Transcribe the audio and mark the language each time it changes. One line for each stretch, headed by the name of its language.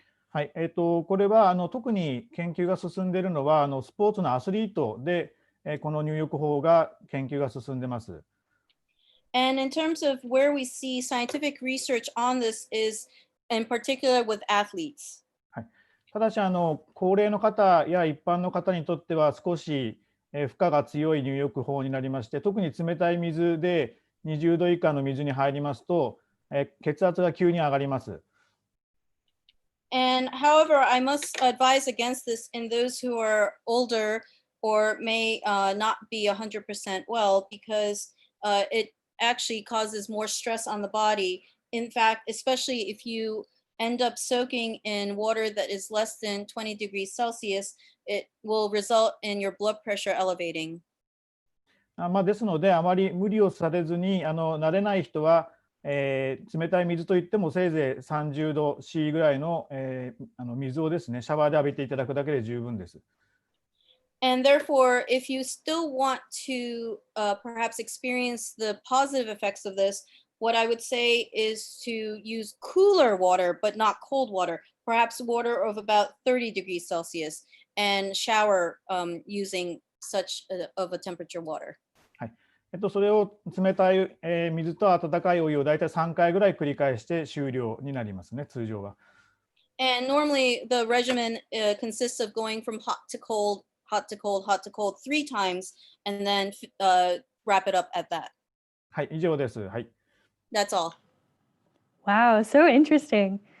Japanese: はい、これは特に研究が進んでいるのはスポーツのアスリートで、この入浴法が研究が進んでます。
English: And in terms of where we see scientific research on this is in particular with athletes.
Japanese: はい、ただし高齢の方や一般の方にとっては少し負荷が強い入浴法になりまして、特に冷たい水で20度以下の水に入りますと血圧が急に上がります。
English: And however, I must advise against this in those who are older or may not be 100% well, because it actually causes more stress on the body. In fact, especially if you end up soaking in water that is less than 20 degrees Celsius, it will result in your blood pressure elevating.
Japanese: ですので、あまり無理をされずに、慣れない人は、冷たい水といってもせいぜい30度 C ぐらいの、水をですね、シャワーで浴びていただくだけで十分です。
English: And therefore, if you still want to perhaps experience the positive effects of this, what I would say is to use cooler water, but not cold water, perhaps water of about 30 degrees Celsius, and shower using such of a temperature water.
Japanese: はい、それを冷たい、水と温かいお湯をだいたい3回ぐらい繰り返して終了になりますね、通常は。
English: And normally the regimen consists of going from hot to cold, hot to cold, hot to cold 3 times, and then wrap it up at that.
Japanese: はい、以上です。はい。
English: That's all. Wow, so interesting.